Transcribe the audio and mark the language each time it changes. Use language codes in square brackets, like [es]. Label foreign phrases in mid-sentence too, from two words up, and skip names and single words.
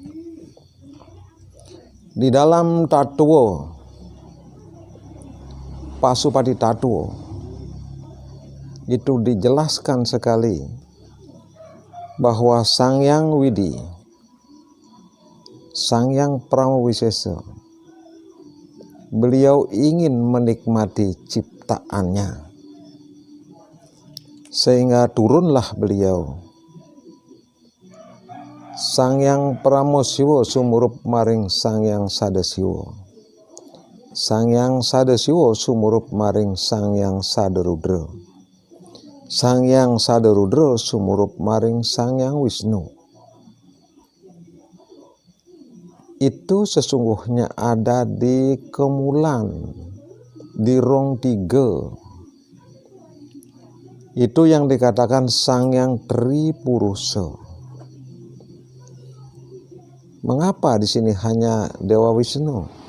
[id] Di dalam Tatuo, Pasupati Tatuo, itu dijelaskan sekali bahwa Sang Hyang Widi, Sang Hyang Pramawisesa, beliau ingin menikmati ciptaannya, sehingga turunlah beliau. [jv] Sang Hyang Pramosiwa sumurup maring Sang Hyang Sadasiwa, Sang Hyang Sadasiwa sumurup maring Sang Hyang Sadarudra, Sang Hyang Sadarudra sumurup maring Sang Hyang Wisnu. [id] Itu sesungguhnya ada di Kemulan, di Rong Tiga. Itu yang dikatakan Sang Hyang Tripurusa. Mengapa di sini hanya Dewa Wisnu?